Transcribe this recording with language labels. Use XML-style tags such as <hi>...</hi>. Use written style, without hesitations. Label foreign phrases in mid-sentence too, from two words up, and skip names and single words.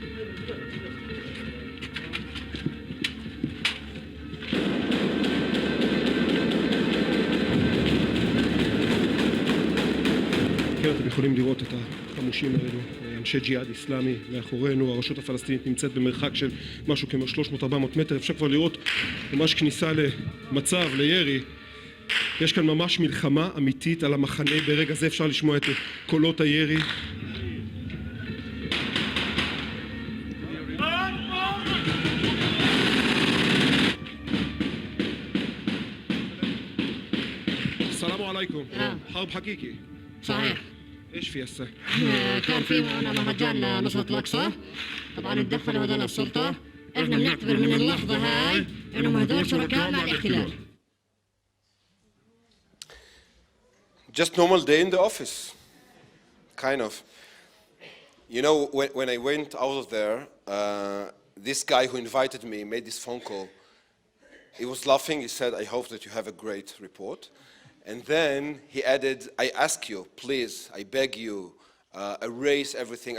<he>כן, אתם יכולים לראות את החמושים האלו, אנשי ג'יהאד איסלאמי מאחורינו. הרשות הפלסטינית נמצאת במרחק של משהו כמו 300-400 מטר. אפשר כבר לראות ממש כניסה למצב, לירי. יש כאן ממש מלחמה אמיתית על המחנה. ברגע זה אפשר לשמוע את קולות הירי.</he> <ar>السلام عليكم. حرب حقيقي. صحيح. ايش في هسه؟ كان في معنا مهرجان لنصرة الأقصى. طبعا اتدخلوا هذول السلطة. احنا بنعتبر من اللحظة هاي انهم هذول شركاء مع الاحتلال.</ar> <en>Just normal day in the office, kind of. You know, when I went out of there, this guy who invited me made this phone call. He was laughing. He said, "I hope that you have a great report." And then he added, "I ask you, please, I beg you, erase everything.</en>